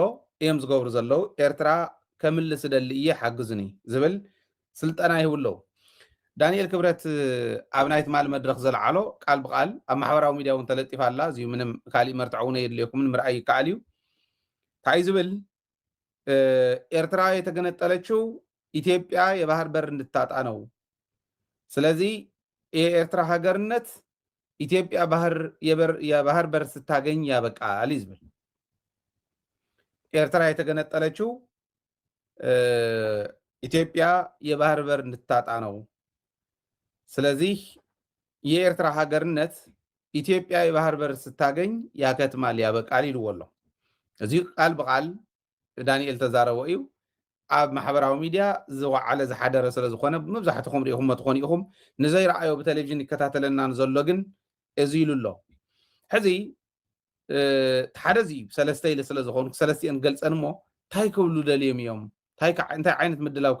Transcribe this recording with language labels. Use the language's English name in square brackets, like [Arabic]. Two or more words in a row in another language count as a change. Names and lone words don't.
[Tigrinya] እዮም ዝገብሩ ዘለው ኤርትራ ከምልስ ደሊ እየ ሓግዙኒ ዝብል ስልጠና ይህብለው ዳንኤል ክብረት ኣብ ናይ ትማል መድረክ ዘለዓሎ ቃል ብቃል ኣብ ማሕበራዊ ሚድያ እውን ተለጢፋ ኣላ እዚዩ ምንም ካሊእ መርትዕ እውን የድልየኩምን ምርኣይ ይከኣል እዩ እንታይ ዝብል [Amharic] ኤርትራ የተገነጠለችው ኢትዮጵያ የባህር በር እንድታጣ ነው ስለዚ የኤርትራ ሀገርነት ኢትዮጵያ የባህር በር ስታገኝ ያበቃል [Tigrinya] ይዝብል [Amharic] ኤርትራ የተገነጠለችው ኢትዮጵያ የባህር በር እንድታጣ ነው ስለዚህ የኤርትራ ሀገርነት ኢትዮጵያ የባህር በር ስታገኝ ያከትማል ያበቃል [Tigrinya] ይልወሎ እዚ ቃል በቃል ዳንኤል ተዛረበ እዩ ኣብ ማሕበራዊ ሚድያ ዝወዓለ ዝሓደረ ስለ ዝኾነ መብዛሕትኩም ሪኢኹም ትኾኑ ኢኹም ንዘይረኣዮ ብቴሌቪዥን ይከታተለና ዘሎ ግን እዚ ኢሉ ኣሎ ሕዚ ሓደ እዚ ሰለስተ ኢለ ስለ ዝኾኑ ሰለስቲአን ገልፀን እሞ እንታይ ክብሉ ደልዮም እዮም እንታይ ዓይነት ምድላው ከ